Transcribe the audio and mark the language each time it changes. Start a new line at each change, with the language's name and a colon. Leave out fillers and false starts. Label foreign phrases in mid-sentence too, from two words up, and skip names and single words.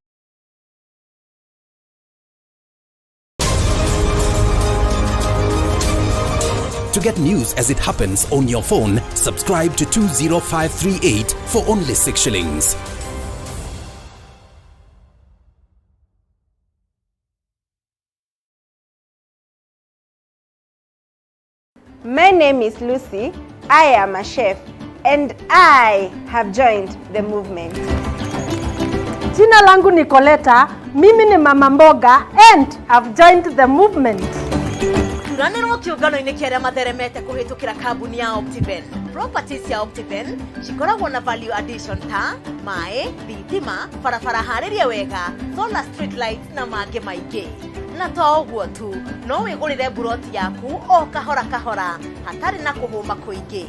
English: To get news as it happens on your phone, subscribe to 20538 for only 6 shillings. My name is Lucy. I am a chef and I have joined the movement.
Swahili: Jina langu ni Coletta. Mimi ni mama mboga
English: and I've joined the movement.
Kikuyu: Turanirwo kiungano-inĩ kĩrĩa matheremete kũhĩtũkĩra kambuni ya Optiven. Properties ya Optiven cikoragwo na
English: value addition
Kikuyu: ta maĩ, thitima, barabara harĩrie wega,
English: solar street lights
Kikuyu: na mangĩ maingĩ. Na to ũguo tu, no wĩgũrĩre buroti yaku o kahora kahora hatarĩ na kũhũma kũingĩ.